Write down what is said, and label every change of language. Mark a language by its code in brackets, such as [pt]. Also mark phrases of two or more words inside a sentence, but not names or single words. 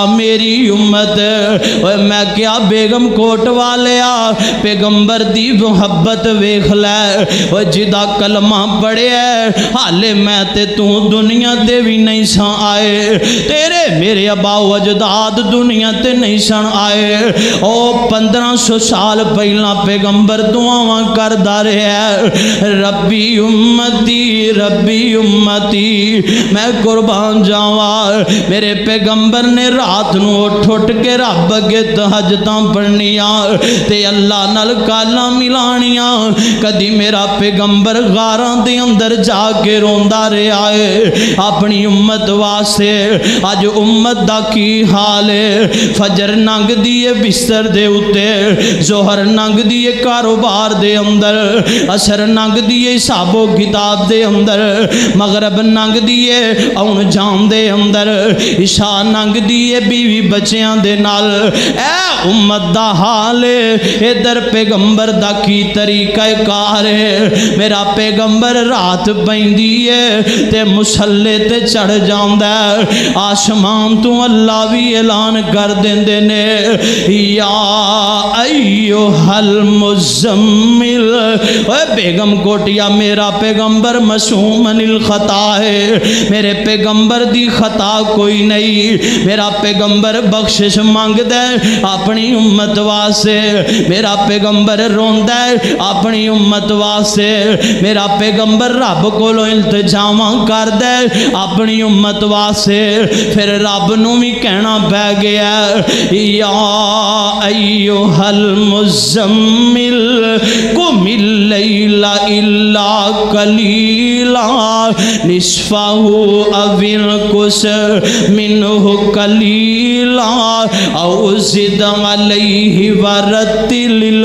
[pa] میری امت میں کیا بیگم کوٹ والے پیغمبر دی محبت ویکھ لے او جدا کلمہ پڑھے حالے میں تے تو دنیا تے بھی نہیں سان آئے تیرے میرے ابا و اجداد دنیا تے نہیں سان آئے او 1500 سال پہلا پیغمبر دعاواں کردا رہے ربی امتی میں قربان جاواں میرے پیغمبر نے رات نو اٹھ کے رب اگے تہجداں پڑھنیاں تے اللہ نال کالاں ملانیاں کدی میرا پیغمبر غاراں دے اندر جا کے روندا رہیا ہے اپنی امت واسطے اج امت دا کی حال ہے فجر ننگ دیے بستر دے اتے ظہر ننگ دیے کاروبار دے اندر عصر ننگ دیے حساب و کتاب دے اندر مغرب ننگ دیے اون جان دے اندر عشاء ننگ دیے بیوی بچیاں دے نال اے امت دا حال ہے ادھر پیغمبر دا کی طریقہ کار ہے میرا پیغمبر رات پیندی ہے تے مسلے تے چڑھ جاندا ہے آسمان تو اللہ بھی اعلان کر دیندے نے [ar] یا ایھا المزمل [pa] اے بیگم کوٹیا میرا پیغمبر [ar] معصوم من الخطا [pa] ہے میرے پیغمبر دی خطا کوئی نہیں میرا پیغمبر بخشش مانگدا ہے اپنی امت واسطے میرا پیغمبر روندا ہے اپنی امت واسطے میرا پیغمبر رب کولوں التجاواں کردا ہے اپنی امت واسطے پھر رب نو بھی کہنا پہ گیا [ar] یا ایھا المزمل قم اللیل الا قلیلا نصفہ او انقص منہ قلیلا او زد علیہ ورتل